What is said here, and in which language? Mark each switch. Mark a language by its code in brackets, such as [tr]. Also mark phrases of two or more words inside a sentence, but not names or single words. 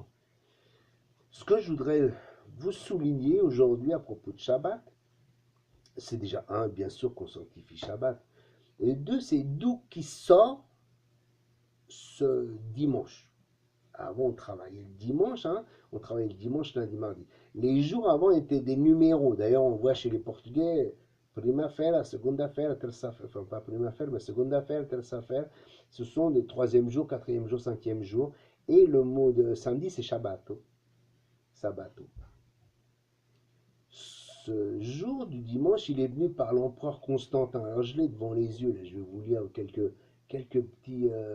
[fr] Ce que je voudrais vous souligner aujourd'hui à propos de Shabbat, c'est déjà un, bien sûr, qu'on sanctifie Shabbat, et deux, c'est d'où qui sort ce dimanche. Avant, on travaillait le dimanche, hein, on travaillait le dimanche, lundi, mardi. Les jours avant étaient des numéros. D'ailleurs, on voit chez les Portugais, [pt] prima-feira, segunda-feira, terça-feira, [fr] enfin pas prima-feira, mais [pt] segunda-feira, terça-feira. [fr] Ce sont des troisième jour, quatrième jour, cinquième jour. Et le mot de samedi, c'est Shabbato. Sabbato. Ce jour du dimanche, il est venu par l'empereur Constantin. Alors, je l'ai devant les yeux, là, je vais vous lire quelques petits...